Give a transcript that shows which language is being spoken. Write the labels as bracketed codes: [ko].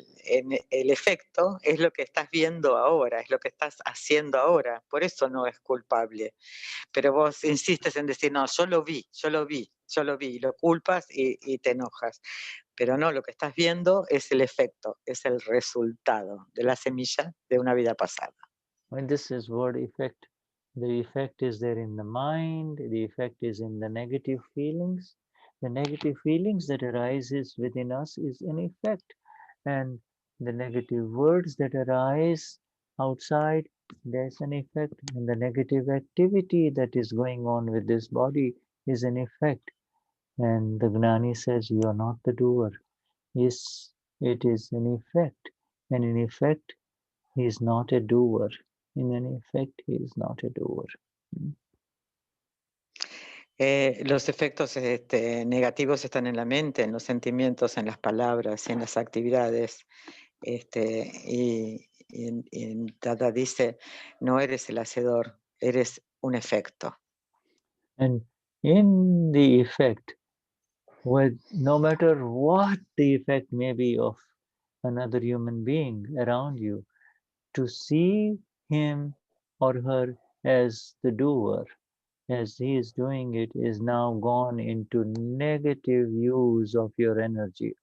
[es] En el efecto es lo que estás viendo ahora, es lo que estás haciendo ahora, por eso no es culpable. Pero vos insistes en decir, no, yo lo vi, y lo culpas y te enojas. Pero no, lo que estás viendo es el efecto, es el resultado de la semilla de una vida pasada. [en] When this is word effect, the effect is there in the mind, the effect is in the negative feelings. The negative feelings that arises within us is an effect. and the negative words that arise outside, there's an effect, and the negative activity that is going on with this body is an effect. And the Gnani says, you are not the doer. Yes, it is an effect, and in effect, he is not a doer. In an effect, he is not a doer. [es] Los efectos negativos están en la mente, en los sentimientos, en las palabras, en las actividades. Y Dada dice, no eres el hacedor, eres un efecto. [en] And in the effect, no matter what the effect may be of another human being around you, to see him or her as the doer, as he is doing it, is now gone into negative use of your energy.